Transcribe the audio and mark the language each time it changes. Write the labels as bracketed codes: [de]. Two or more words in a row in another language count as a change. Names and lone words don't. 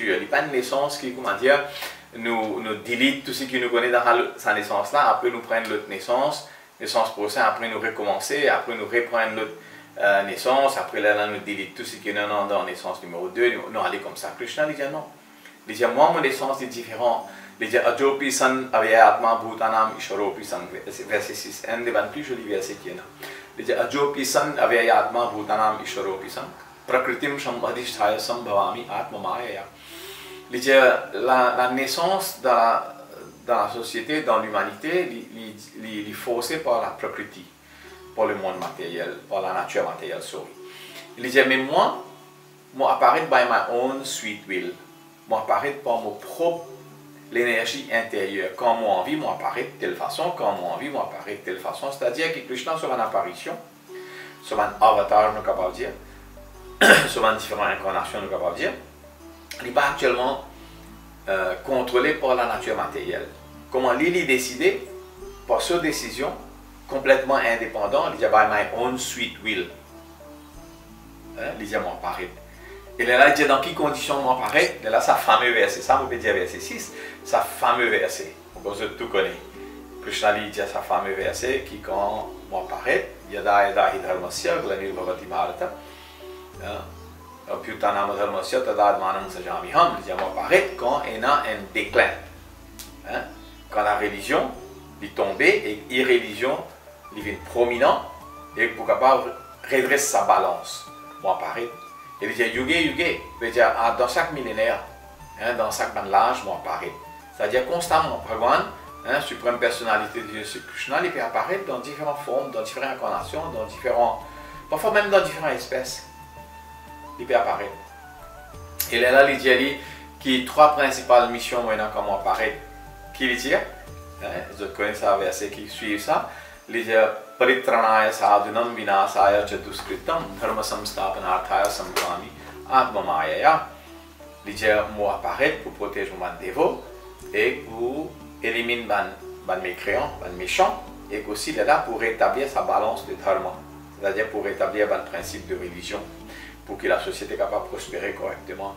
[fr] Il n'y a pas une naissance qui, comment dire, nous délite tout ce qui nous connaît dans sa naissance-là. Après, nous prenons l'autre naissance prochaine, après, nous recommencer, après, nous reprenons l'autre naissance, après, là, nous délite tout ce qui est dans la naissance numéro 2. Nous allons comme ça. Krishna, il dit non. Il dit, moi, mon naissance est différente. Il dit, [sa] अजोपि सन् अव्ययात्मा भूतानाम् ईश्वरोपि सन्, [fr] verset 6, un des plus jolis versets qu'il y a. Il dit, [sa] अजोपि सन् अव्ययात्मा भूतानाम् ईश्वरोपि सन्, प्रकृतिम् शम्भधिस्थाय सम्भवामि आत्म मायया. [fr] La naissance dans la société, dans l'humanité, il est forcé par la prakriti, par le monde matériel, par la nature matérielle, sorry. Il dit, mais moi apparaît [en] by my own sweet will. [fr] Moi apparaît par mon propre l'énergie intérieure. Quand moi envie, moi apparaît de telle façon, quand moi envie, moi apparaît de telle façon. C'est-à-dire que Krishna, sur une apparition, sur un avatar, nous sommes capables de dire, sur une différentes incarnations, nous sommes capables de dire, il n'est pas actuellement contrôlé par la nature matérielle. Comment il décidé par sa décision complètement indépendant, il dit [en] by my own sweet will. [fr] Il dit moi apparaît. Et là, il dit dans quelles conditions moi apparaît. Et là, sa fameux verset, ça on peut dire verset 6, sa fameux verset. On peut tout connaître. Krishna dit sa fameux verset qui quand moi apparaît, [sa] यदा यदा हिधर्मस्य ग्लानिर् भवति भारत. प्युतानम् धर्मस्य तदद् मनम् सजामिहम्. [fr] Il dit moi apparaît quand il y a un déclin. Quand la religion est tombée et irreligion devient prominent et pour capable redresser sa balance. Moi apparaît. Il dit yuge, dans chaque millénaire, dans chaque âge, moi apparaît. C'est-à-dire constamment, Bhagwan, suprême personnalité de Dieu, Krishna, il peut apparaître dans différentes formes, dans différentes incarnations, parfois même dans différentes espèces. Il peut apparaître. Et là, il dit qu'il y a trois principales missions maintenant comment apparaître. Qui il dit, vous connaissez ça, verset qui suit ça. Il dit [sa] परित्राणाय साधूनाम् विनाशाय चदुस्कृतम् धर्म संस्तापनार्थाय संकामि आत्ममायया. [fr] Il dit moi apparaître pour protéger mon dévot et pour éliminer les mécréants, les méchants, et aussi il est là pour rétablir sa balance de dharma, c'est-à-dire pour rétablir le principe de religion, pour que la société soit capable de prospérer correctement.